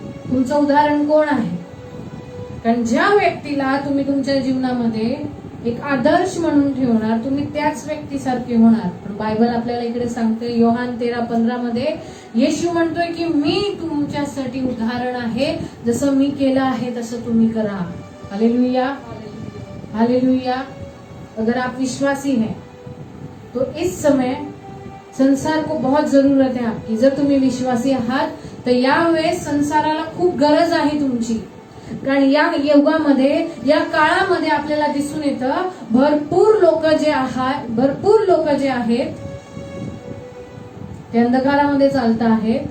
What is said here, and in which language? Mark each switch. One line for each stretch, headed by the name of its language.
Marathi: तुमचं उदाहरण कोण आहे? कारण ज्या व्यक्तीला तुम्ही तुमच्या जीवनामध्ये एक आदर्श म्हणून ठेवणार, तुम्ही त्याच व्यक्तीसारखे होणार. पण बायबल आपल्याला इकडे सांगते योहान 13:15 मध्ये येशू म्हणतोय की मी तुमच्यासाठी उदाहरण आहे, जसं मी केलं आहे तसं तुम्ही करा. Hallelujah, hallelujah.
Hindi: अगर आप विश्वासी हैं तो इस समय संसार को बहुत जरूरत है आपकी.
Marathi: जर तुम्ही विश्वासी आहात तर यावेळेस संसाराला खूप गरज आहे तुमची. कारण या युगामध्ये, या काळामध्ये आपल्याला दिसून येतं भरपूर लोक जे आहेत ते अंधकारामध्ये चालत आहेत.